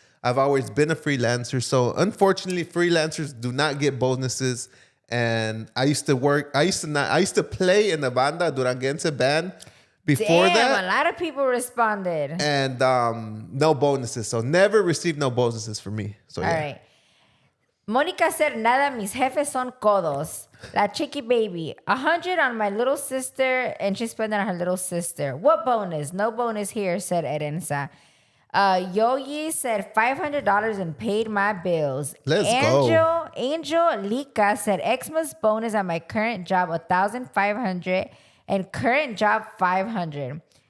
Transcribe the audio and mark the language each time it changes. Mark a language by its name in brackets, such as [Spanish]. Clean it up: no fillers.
[English] I've always been a freelancer. So unfortunately, freelancers do not get bonuses. And I used to play in the banda, Duranguense band before that. A lot of people responded. And no bonuses. So never received no bonuses for me. So, all right. Mónica said, [Spanish] nada, mis jefes son codos. La chiqui baby. [English] 100 on my little sister, and she spent it on her little sister. What bonus? No bonus here, said Erenza. Yoyi said $500 and paid my bills. Let's go. Angel Lika said Xmas bonus at my current job $1,500 and current job $500.